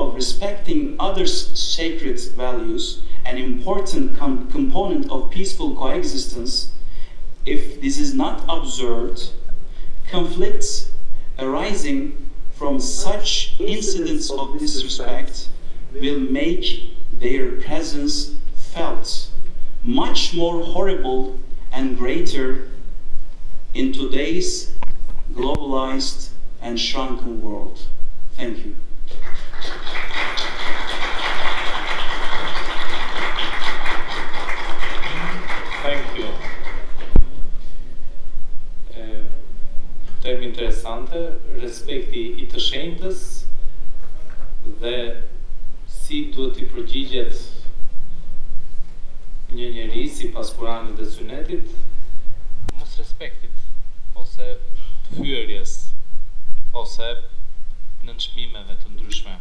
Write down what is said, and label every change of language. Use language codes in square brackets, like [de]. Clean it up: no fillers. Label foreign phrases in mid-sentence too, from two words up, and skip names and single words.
[en] of respecting others' sacred values, an important component of peaceful coexistence, if this is not observed, conflicts arising from such incidents of disrespect will make their presence felt much more horrible and greater in today's globalized and shrunken world. Thank you. Thank you. [sq] Termi interesante, respekti I të shenjtës dhe si duhet I përgjigjet një njeri sipas Kuranit dhe Sunetit, mos respektit ose hyerjes ose nënçmimeve të ndryshme.